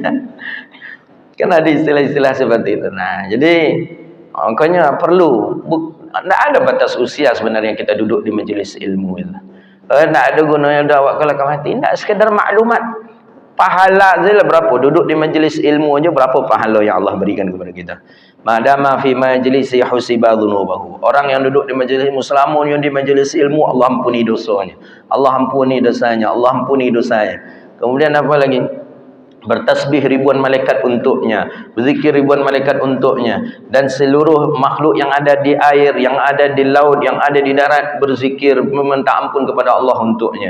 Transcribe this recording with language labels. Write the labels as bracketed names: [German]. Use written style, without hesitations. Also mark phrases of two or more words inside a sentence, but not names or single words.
[Indonesian] Kan ada istilah-istilah seperti itu. Nah, jadi makanya perlu tak ada batas usia sebenarnya kita duduk di majlis ilmu itu. [Malay] Tak ada gunanya dah awak kalau mati. Tak sekadar maklumat. [Indonesian] Pahala saja berapa duduk di majlis ilmu aja berapa pahala yang Allah berikan kepada kita. [Arabic] ما دام في مجلسي حسب ذنوبه. [Indonesian] Orang yang duduk di majlis ilmu selama yang di majlis ilmu Allah ampuni dosanya. Allah ampuni dosanya, Allah ampuni dosanya. Kemudian apa lagi? Bertasbih ribuan malaikat untuknya, berzikir ribuan malaikat untuknya, dan seluruh makhluk yang ada di air, yang ada di laut, yang ada di darat berzikir meminta ampun kepada Allah untuknya.